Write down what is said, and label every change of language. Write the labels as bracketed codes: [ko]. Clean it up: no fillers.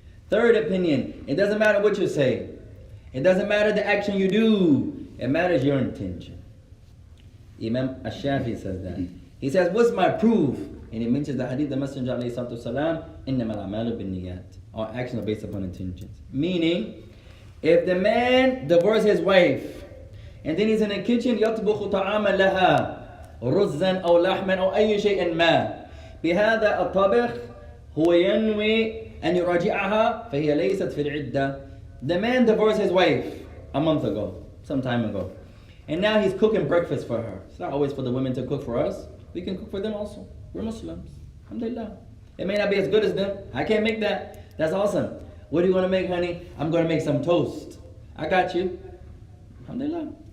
[en] Third opinion, it doesn't matter what you say. It doesn't matter the action you do. It matters your intention. Imam Al-Shafi says that. He says, what's my proof? And he mentions the hadith, the Messenger alayhi salatu wasalam, [ar] إِنَّمَا الْأَعْمَالُ بِالنِّيَّاتِ. [en] All actions are based upon intentions. Meaning, if the man divorces his wife, and then he's in the kitchen, [ar] يَطْبُخُ طَعَامًا لَهَا رُزًّا أو لحما أو أي شيء ما بهذا الطبخ هو ينوي أن يراجعها فهي ليست في العدة. [en] The man divorced his wife a month ago, some time ago. And now he's cooking breakfast for her. It's not always for the women to cook for us. We can cook for them also. We're Muslims. Alhamdulillah. It may not be as good as them. I can't make that. That's awesome. What do you want to make, honey? I'm going to make some toast. I got you. Alhamdulillah.